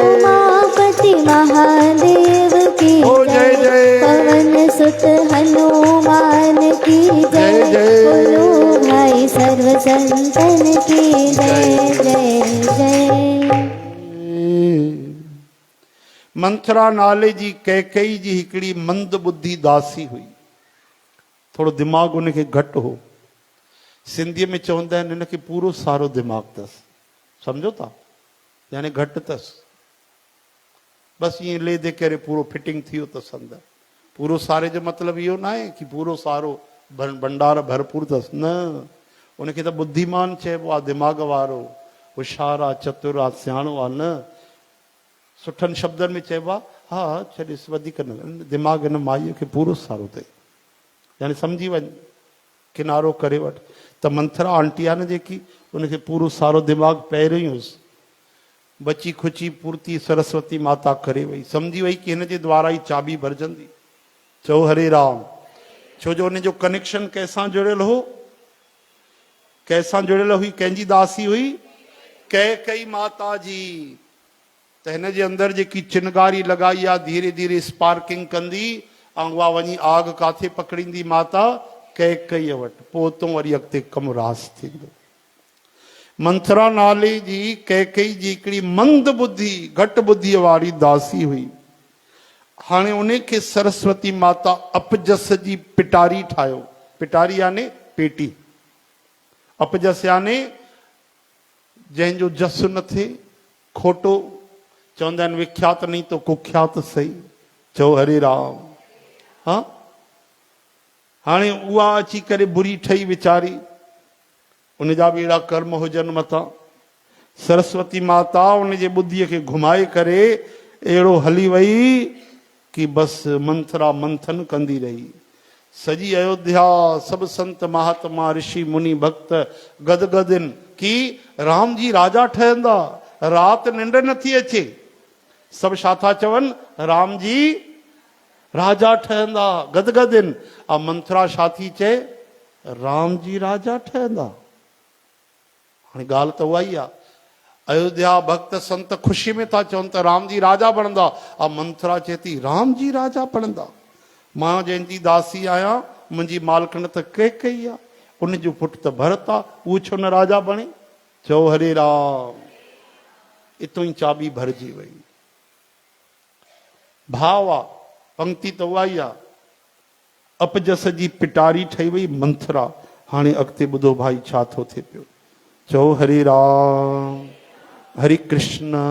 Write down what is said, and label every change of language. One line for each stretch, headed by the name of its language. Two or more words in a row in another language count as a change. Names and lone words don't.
Hindi: उमापति महादेव की ओ जय जय। पवन सुत हनुमान की जय जय। जय। बोलो भाई सर्व संतन की जय जय जय।
Sindhi: मंथरा नाले जी कैकई जी हिकिड़ी मंद बुद्धि दासी हुई। थोड़ो दिमाग़ उनखे घटि हो। सिंधीअ में चवंदा आहिनि हिनखे पूरो सारो दिमाग़ अथसि, सम्झो था, यानी घटि अथसि। बसि ईअं ले दे करे पूरो फिटिंग थी वियो अथसि अंदरि। पूरो सारे जो मतिलबु इहो न आहे कि पूरो सारो भंडार भरपूर अथसि, न। उनखे त बुद्धिमान चइबो आहे, दिमाग़ वारो, होशियारु आहे, चतुर आहे, सियाणो आहे, न। सुठनि शब्दनि में चइबो आहे हाँ छॾेसि वधीक न दिमाग़ हिन माईअ खे पूरो सारो अथई यानी सम्झी वञ किनारो करे वठ त मंथरा आंटी आहे न जेकी उनखे पूरो सारो दिमाग़ पहिरियों ई हुअसि बची खुची पूर्ति सरस्वती माता करे वई सम्झी वई कि हिन जे द्वारा ई चाबी भरजंदी चओ हरे राम छो जो हुनजो कनेक्शन कंहिंसां जुड़ियल हो कंहिंसां जुड़ियल हुई कंहिंजी दासी हुई कैकई माता जी त हिन जे अंदरि जेकी चिनगारी लॻाई आहे धीरे धीरे स्पार्किंग कंदी ऐं उहा वञी आग काथे पकड़ींदी माता कैकईअ वटि पोइ उतां वरी अॻिते कमु रास थींदो मंथरा नाले जी कैकई जी हिकिड़ी मंद बुद्धि घटि बुद्धीअ वारी दासी हुई हाणे उन खे सरस्वती माता अपजस जी पिटारी ठाहियो पिटारी याने पेटी अपजस याने जंहिंजो जस न थिए खोटो चवंदा आहिनि
Hindi: विख्यात नहीं तो कुख्यात सही
Sindhi: चओ हरे राम हाँ हाणे उहा अची करे बुरी ठही वीचारी उनजा बि अहिड़ा कर्म हुजनि मथां सरस्वती माता उनजे बुद्धीअ खे घुमाए करे अहिड़ो हली वई कि बसि मंथरा मंथन कंदी रही सॼी अयोध्या सभु संत महात्मा ऋषि मुनि भक्त गदगदिन कि राम जी राजा ठहंदा राति निंड नथी अचे सभु छा था चवनि राम जी राजा ठहंदा गदगदिन आ मंथरा छा थी चए राम जी राजा ठहंदा हाणे ॻाल्हि त उहा ई आहे अयोध्या भक्त संत ख़ुशी में था चवनि त राम जी राजा बणंदा आ मंथरा चए थी राम जी राजा बणंदा मां जंहिंजी दासी आहियां मुंहिंजी मालकण त कैकई आहे उनजो पुटु त भरत आहे उहो छो न राजा बणे चओ हरे राम इतो ई चाबी भरजी वई भाव आहे पंक्ति त उहा ई आहे अपजस जी पिटारी ठही वई मंथरा हाणे अॻिते ॿुधो भाई छा थो थिए पियो चओ हरे राम हरे कृष्ण